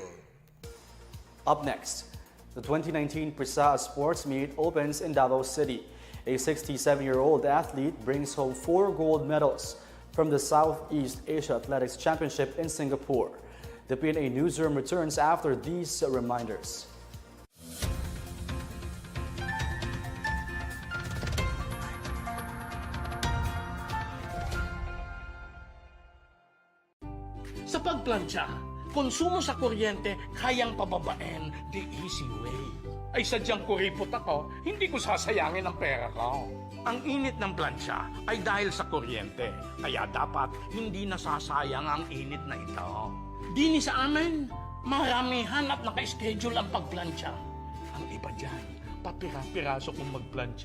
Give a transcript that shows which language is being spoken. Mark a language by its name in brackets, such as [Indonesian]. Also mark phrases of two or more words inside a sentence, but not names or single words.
[English] Up next, the 2019 Prisa Sports Meet opens in Davao City. A 67-year-old athlete brings home 4 gold medals from the Southeast Asia Athletics Championship in Singapore. The PNA Newsroom returns after these reminders. [Filipino] Sa pagplansya, konsumo sa kuryente kayang pababain [English] the easy way. [Filipino] Ay sadyang kuripot ako, hindi ko sasayangin ang pera ko. Ang init ng plansya ay dahil sa kuryente, kaya dapat hindi nasasayang ang init na ito. Dini sa amin, maramihan at naka-schedule ang pagplansya. Ang iba dyan, papira-piraso kung magplansya.